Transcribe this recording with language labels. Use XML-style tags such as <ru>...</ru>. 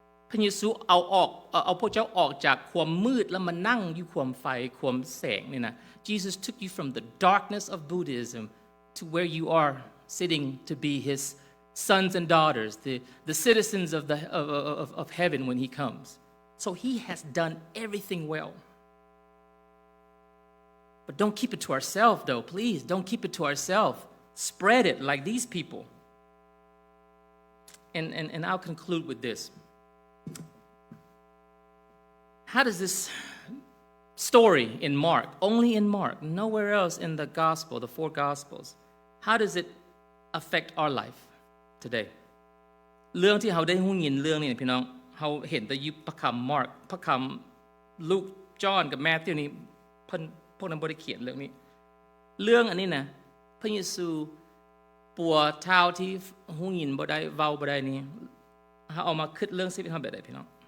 <th>พระเยซูเอาพวกเจ้าออกจากความมืดแล้วมานั่งอยู่ความไฟความแสงนี่นะ</th> <en>Jesus took you from the darkness of Buddhism to where you are sitting to be his sons and daughters the citizens of heaven when he comes so he has done everything well but don't keep it to ourselves though please don't keep it to ourselves spread it like these people And I'll conclude with this. How does this story in Mark, only in Mark, nowhere else in the gospel, the four gospels, how does it affect our life today?</en> <th>เรื่องที่เราได้ฮู้ยินเรื่องนี้พี่น้องเราเห็นแต่อยู่พระคำ Mark พระคำ Luke John กับ Matthew นี่เพิ่นพวกนั้นบ่ได้เขียนเรื่องนี้เรื่องอันนี้นะพระเยซูปัวเท้าที่หูยินบ่ได้เว้าบ่ได้นี่เอามาคิดเรื่องชีวิตเฮาแบบใดพี่น้อง</th>